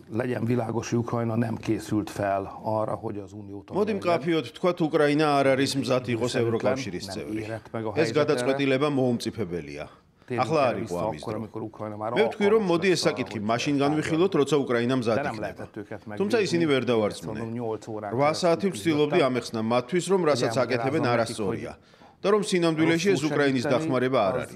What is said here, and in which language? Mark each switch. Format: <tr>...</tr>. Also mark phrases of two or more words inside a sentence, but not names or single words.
<hu>legyen világos, hogy Ukrajna nem készült fel arra, hogy az Uniót</hu> <ka>Modim კაფიოდ თქვათ, უკრაინა არ არის მზად იყოს ევროკავშირის წევრი. ეს გადაწყვეტილება მოუმწიფებელია. ახლა არ იყო ამის დრო. მე ვთქვი, რომ მოდი ეს საკითხი მაშინ განვიხილოთ, როცა უკრაინა მზად იქნება. თუმცა ისინი ვერ დავარწმუნე. 8 საათი ვცდილობდი ამეხსნა მათთვის, რომ რასაც აკეთებენ არასწორია და რომ სინამდვილეში ეს უკრაინის დახმარება არ არის.</ka>